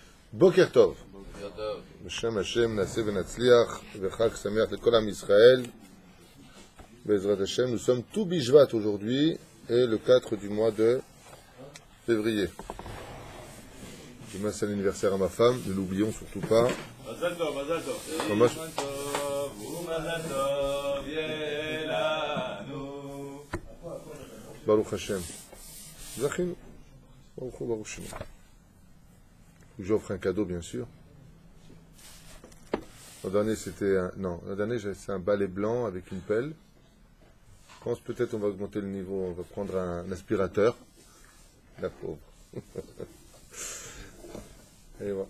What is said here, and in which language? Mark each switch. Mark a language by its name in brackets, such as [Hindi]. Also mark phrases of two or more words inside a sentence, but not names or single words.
[Hebrew] בוקר טוב. בשם השם נעשה ונצליח וחג שמח לכל עם ישראל. בעזרת השם, [French] nous sommes tout Bishvat aujourd'hui et le 4 du mois de février. Demain c'est l'anniversaire à ma femme, ne l'oublions surtout pas. [Hebrew] מזל טוב, מזל טוב. ברוך השם. זכינו. ברוך השם. [French] J'offre un cadeau bien sûr. L'an dernier c'était c'est un balai blanc avec une pelle. Je pense peut-être on va augmenter le niveau, on va prendre un aspirateur. La pauvre. Et voilà.